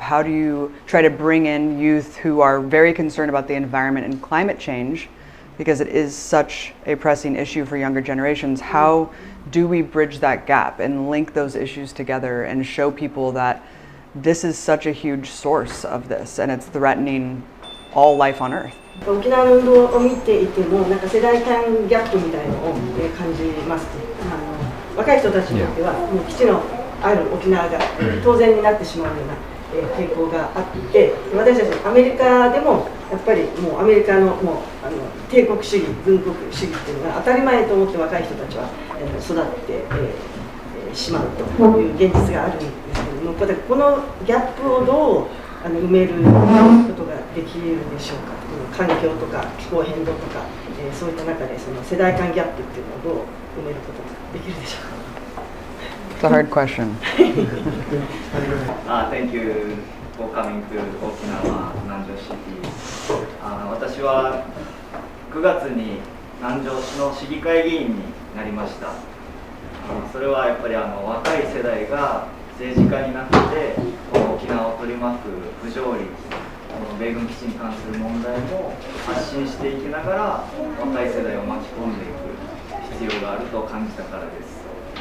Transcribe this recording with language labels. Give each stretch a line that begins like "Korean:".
English: How do you try to bring in youth who are very concerned about the environment and climate change, because it is such a pressing issue for younger generations? How do we bridge that gap and link those issues together and show people that this is such a huge source of this and it's threatening all life on Earth?
Japanese: 沖縄の運動を見ていても、世代間ギャップみたいのを感じます。若い人たちにとっては、もう基地のある沖縄が当然になってしまうような傾向があって、私たちアメリカでもやっぱりもうアメリカの帝国主義、軍国主義っていうのが当たり前と思って若い人たちは育ってしまうという現実があるんですけども、このギャップをどう埋めることができるでしょうか。環境とか気候変動とか、そういった中でその世代間ギャップっていうのをどう埋めることができるでしょうか。
English: It's a hard question. Thank you for coming to Okinawa, Nanjo City.
Japanese: 私は9月に南城市の市議会議員になりました。それはやっぱり若い世代が政治家になってこの沖縄を取り巻く不条理、米軍基地に関する問題も発信していきながら若い世代を巻き込んでいく必要があると感じたからです。